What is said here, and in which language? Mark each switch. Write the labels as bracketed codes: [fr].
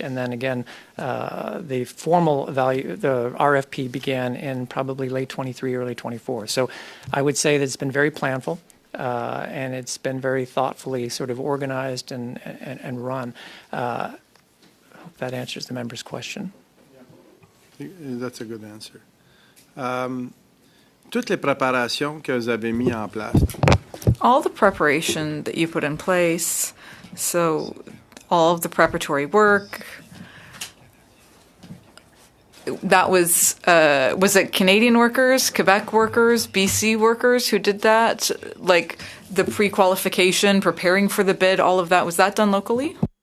[en] And then again, the formal the RFP began in probably late 23, early 24. So I would say that it's been very planful. And it's been very thoughtfully sort of organized and run. I hope that answers the member's question. That's a good answer. [fr] Toutes les préparations que vous avez mis en place. [en] All the preparation that you put in place, so all of the preparatory work, that was it Canadian workers, Quebec workers, BC workers who did that? Like the pre-qualification, preparing for the bid, all of that, was that done locally?